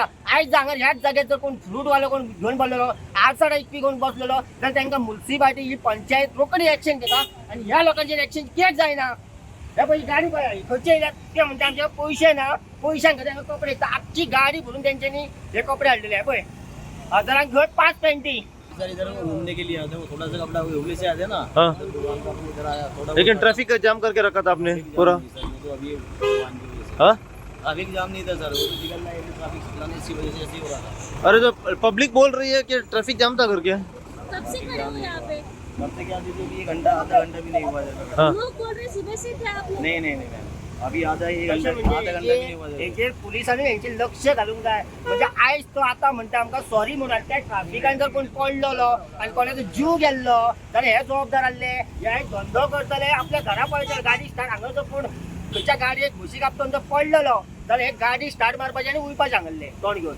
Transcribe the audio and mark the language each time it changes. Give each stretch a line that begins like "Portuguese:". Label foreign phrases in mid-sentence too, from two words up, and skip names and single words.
Konkani: आयज हांगा ह्याच जाग्यार जर कोण फ्रूटवालो कोण घेवन बसलेलो आडसाडा इकपी घेवन बसलेलो जाल्यार तांकां म्युनिसिपालिटी ही पंचायत रोखडी एक्शन घेता आनी ह्या लोकांचेर एक्शन कित्याक जायना. हे पळय गाडी पळय खंयचे येयल्यात ते म्हणटा आमचे पयशे ना पयशांक तांकां कपडे आख्खी गाडी भरून तेंच्यांनी हे कपडे हाडलेले हे पळय हजारांक घेवन 5 पॅन्टी.
Hindi: सर इधर घूमने के लिए आते हैं, थोड़ा सा कपड़ा उबले से आते हैं ना। हाँ। इधर आया थोड़ा लेकिन ट्रैफिक का जाम करके रखा था आपने पूरा। तो अभी भगवान की वजह से हाँ
English: traffic jam
Hindi: नहीं था सर, वो तो निकलना है ट्रैफिक चलाने इसी वजह से ऐसे ही हो रहा था। अरे तो पब्लिक बोल रही है कि
English: traffic jam
Hindi: था करके। कब से खड़े हो यहाँ पे? कब से क्या दीजिए, 1 घंटा आधा घंटा भी नहीं हुआ है। हाँ लोग बोल रहे सुबह से थे आप लोग। नहीं मैम, अभी आधा 1 घंटा आधा घंटा भी नहीं हुआ है।
Konkani: हेचेर पुलिसांनी हेंचेर लक्ष घालूंक जाय. म्हणजे आयज तो आता म्हणटा आमकां सॉरी म्हणून त्या ट्रॅफिकान जर कोण पडलेलो आनी कोणाचो जीव गेल्लो जाल्यार हे जबाबदार आसले. हे धंदो करतले आपल्या घरा पळयतले गाडी स्टार्ट हांगा जर कोण खंयच्या गाडयेक म्हशी कापतून जर पडलेलो जाल्यार हे गाडी स्टार्ट मारपाची आनी वयपाचें सांगले तोंड घेवन.